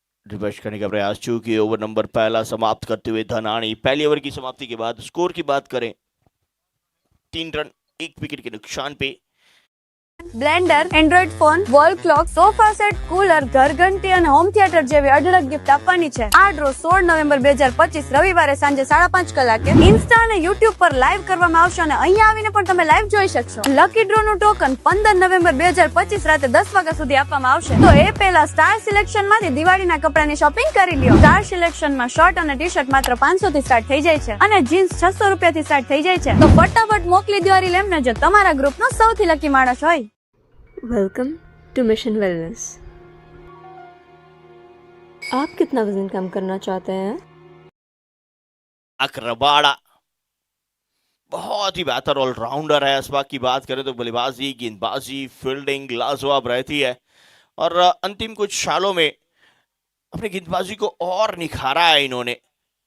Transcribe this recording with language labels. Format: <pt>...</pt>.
<hi>Reverse करने का प्रयास, चूंकि ओवर नंबर पहला समाप्त करते हुए धनानी पहले ओवर की समाप्ति के बाद स्कोर की बात करें 3 रन 1 विकेट के नुकसान पे।</hi> <gu>Blender, Android phone, wall clock, sofa set, cooler, ઘરઘંટી અને હોમ થિયેટર જેવી અઢળક ગિફ્ટ આપવાની છે. આ ડ્રો 16 નવેમ્બર 2025 રવિવારે સાંજે 5:30 કલાકે ઇન્સ્ટા અને યુટ્યુબ પર લાઈવ કરવામાં આવશે અને અહીંયા આવીને પણ તમે લાઈવ જોઈ શકશો. લકી ડ્રોનું ટોકન 15 નવેમ્બર 2025 રાતે 10 વાગ્યા સુધી આપવામાં આવશે. તો એ પહેલા સ્ટાર સિલેક્શનમાંથી દિવાળીના કપડાની શોપિંગ કરી લ્યો. સ્ટાર સિલેક્શનમાં શર્ટ અને ટી-શર્ટ માત્ર 500 થી સ્ટાર્ટ થઈ જાય છે અને જીન્સ 600 રૂપિયાથી સ્ટાર્ટ થઈ જાય છે. તો ફટાફટ મોકલી દો એમને જો તમારા ગ્રુપનો સૌથી લકી માણસ હોય.</gu> <hi>Welcome two mission wellness. आप कितना वजन कम करना चाहते हैं? रबाड़ा बहुत ही बेहतर ऑलराउंडर है। इस बात की बात करें तो बल्लेबाजी, गेंदबाजी, फील्डिंग लाजवाब रहती है और अंतिम कुछ सालों में अपनी गेंदबाजी को और निखारा है इन्होंने।</hi>